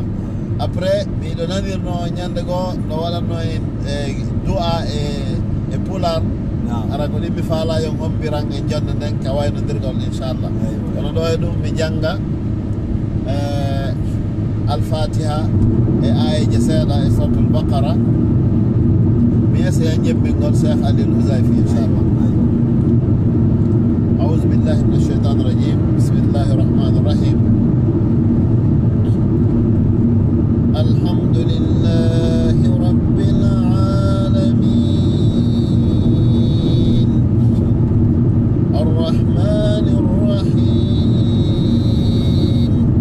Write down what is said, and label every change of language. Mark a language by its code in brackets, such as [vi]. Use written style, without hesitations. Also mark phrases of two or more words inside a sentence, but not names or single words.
[ff] Après mi do nanirno nyande go do wala no du'a e pular ara ko mi faala yo hombirang e jonde den ka wayno dirgol inshallah. Kono do e dum mi janga al-Fatiha e ayaje seeda e suratul Baqara mi ese nyebbe gol Cheikh Ali Al-Huzaifi inshallah. [ar] أعوذ بالله من الشيطان الرجيم. بسم الله الرحمن الرحيم. الحمد لله رب العالمين الرحمن الرحيم